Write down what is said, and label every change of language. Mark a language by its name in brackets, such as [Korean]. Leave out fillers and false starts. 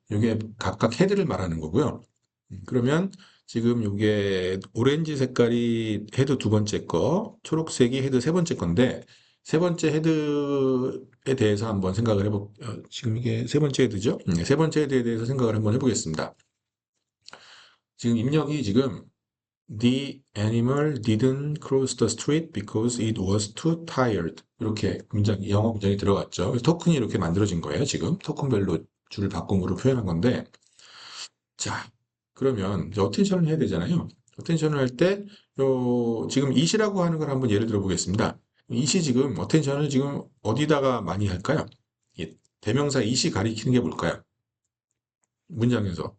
[Korean] 이게 각각 헤드를 말하는 거고요. 그러면 지금 이게 오렌지 색깔이 헤드 두 번째 거, 초록색이 헤드 세 번째 건데, 세 번째 헤드에 대해서 한번 생각을 지금 이게 세 번째 헤드죠? 세 번째 헤드에 대해서 생각을 한번 해보겠습니다. 지금 입력이 지금 [English] The animal didn't cross the street because it was too tired. [Korean] 이렇게 영어 문장이 들어갔죠. 토큰이 이렇게 만들어진 거예요, 지금. 토큰별로 줄 바꿈으로 표현한 건데, 자, 그러면 이제 어텐션을 해야 되잖아요. 어텐션을 할 때, 지금 it이라고 하는 걸 한번 예를 들어 보겠습니다. it이 지금 어텐션을 지금 어디다가 많이 할까요? 대명사 it이 가리키는 게 뭘까요? 문장에서.